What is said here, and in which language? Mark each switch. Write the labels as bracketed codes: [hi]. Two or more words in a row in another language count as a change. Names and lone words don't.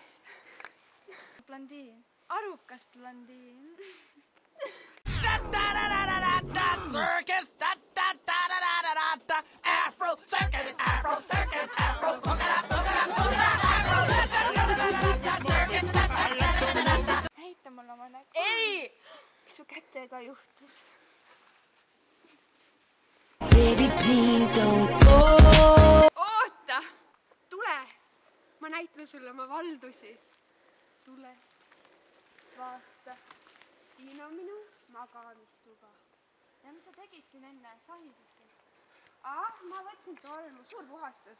[et] Blondiin, arukas blondiin. [en] Circus, afro, circus, afro, circus, afro, [et] Näita mulle oma nägu. Ei! Mis su kätega juhtus? [en] Baby, please don't go. [et] Oota! Tule! Ma näitan sulle oma valdusi. Tule. Vaata. Siin on minu magamistuba. Ja mis sa tegid siin enne? Sahiseski? Ma võtsin tolmu. Suur puhastus.